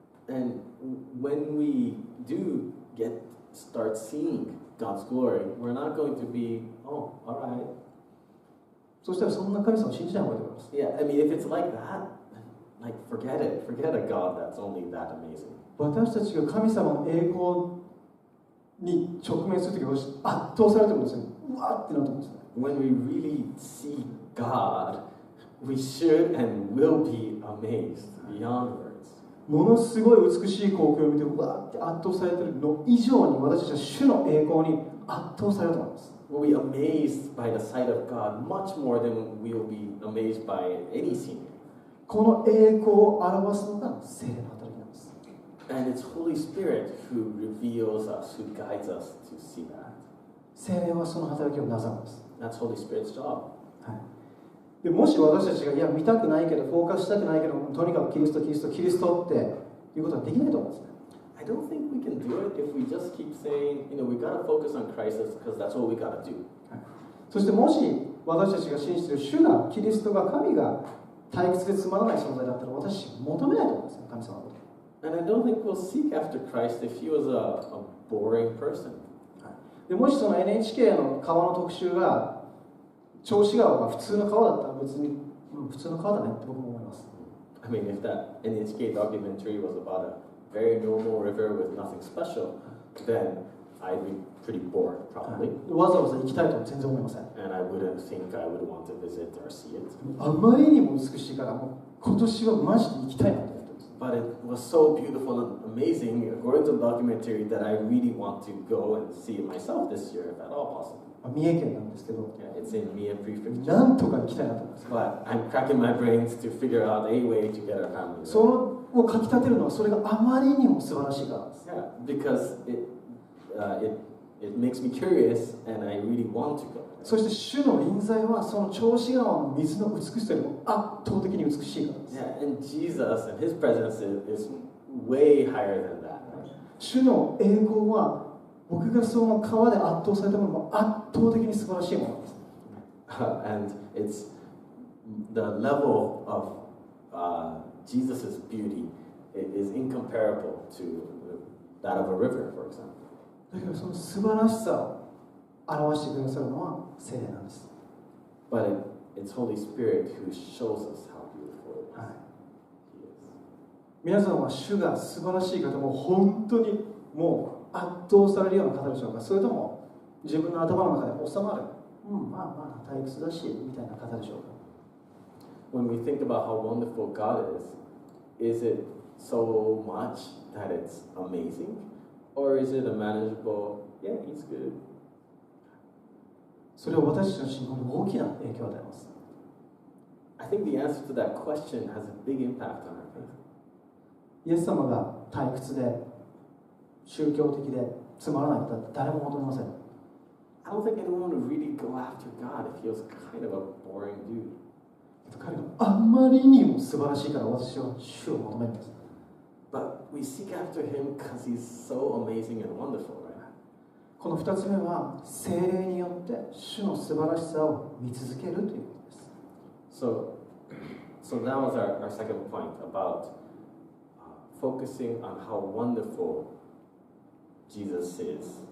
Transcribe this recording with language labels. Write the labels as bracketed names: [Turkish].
[English] And when we do start seeing God's glory, we're not going to be, oh, all right. [Japanese] そしたらそんな神様を信じない方がいいと思います [English] Yeah, I mean, if it's like that, like forget it. Forget a God that's only that amazing. [Japanese] 私たちが神様の栄光に直面するときは圧倒されてるんですようわーってなると思うんですね [English] When we really see God, we should and will be amazed beyond words. [Japanese] ものすごい美しい光景を見てうわーって圧倒されてるの以上に私たちは主の栄光に圧倒されると思います [English] We'll be amazed by the sight of God much more than we'll be amazed by any scenery. [Japanese] この栄光を表すのが聖霊の働きなんです [English] And it's Holy Spirit who reveals us, who guides us to see that. [Japanese] 聖霊はその働きをなさるんです [English] That's Holy Spirit's job. [Japanese] でもし私たちがいや見たくないけどフォーカスしたくないけどとにかくキリストキリストキリストっていうことはできないと思うんですね [English] I don't think we can do it if we just keep saying, we gotta focus on Christ because that's all we gotta do. [Japanese] そしてもし私たちが信じている主がキリストが神が退屈でつまらない存在だったら私たち求めないと思うんですよ神様のこと [English] And I don't think we'll seek after Christ if he was a boring person. [Japanese] でもしその NHK の川の特集が銚子川が普通の川だったら別に、普通の川だねって僕も思います [English] I mean, if that NHK documentary was about a very normal river with nothing special, then I'd be pretty bored, probably. [Japanese] わざわざ行きたいとは全然思いません [English] And I wouldn't think I would want to visit or see it. [Japanese] あまりにも美しいからもう今年はマジで行きたいなと思ってます [English] But it was so beautiful and amazing, according to the documentary, that I really want to go and see it myself this year, if at all possible. [Japanese] 三重県なんですけど [English] Yeah, it's in Mie Prefecture. [Japanese] なんとか行きたいなと思います [English] But I'm cracking my brains to figure out a way to get our family [Japanese] そ [English] there. [Japanese] のをかきたてるのはそれがあまりにも素晴らしいからです [English] Yeah, because it makes me curious and I really want to go. [Japanese] そして主の臨在はその銚子川の水の美しさよりも圧倒的に美しいからです [English] Yeah, and Jesus and his presence is way higher than that. [Japanese] 主の栄光は僕がその川で圧倒されたものも圧倒的に素晴らしいものです [English] And it's the level of Jesus' beauty is incomparable to that of a river, for example. [Japanese] だけどその素晴らしさを表してくださるのは聖霊なんです [English] But it's Holy Spirit who shows us how beautiful it is. [Japanese] はい [English] He is. [Japanese] 皆さんは主が素晴らしい方も本当にもう圧倒されるような方でしょうかそれとも自分の頭の中で収まる、まあ退屈だしみたいな方でしょうか。 [English] When we think about how wonderful God is it so much that it's amazing? Or is it a manageable, yeah, he's good? [Japanese] それは私たちの信仰に大きな影響を与えます。 [English] I think the answer to that question has a big impact on our faith. [Japanese] イエス様が退屈で宗教的でつまらないことは誰も求めません。 [English] I don't think anyone would really go after God if he was kind of a boring dude. [Japanese] 彼があまりにも素晴らしいから私は主を求めるんです。 [English] But we seek after him because he's so amazing and wonderful, right? [Japanese] この2つ目は聖霊によって主の素晴らしさを見続けるということです。 [English] So that was our second point about focusing on how wonderful Jesus is.